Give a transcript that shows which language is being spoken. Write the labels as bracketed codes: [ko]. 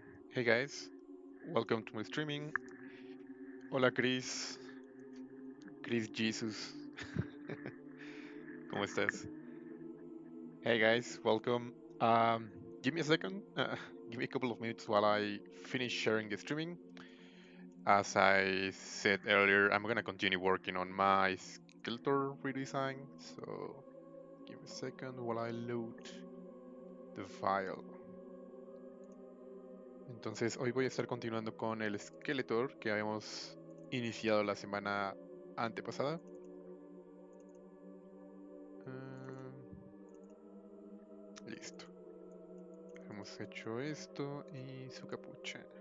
[en] Hey guys, welcome to my streaming. [es] Hola Chris Jesus, ¿cómo estás? [en] Hey guys, welcome. Give me a second, give me a couple of minutes while I finish sharing the streaming. As I said earlier, I'm gonna continue working on my Skeletor redesign, so give me a second while I load the file. [es] Entonces, hoy voy a estar continuando con el Skeletor que habíamos iniciado la semana antepasada. Listo. Hemos hecho esto y su capucha.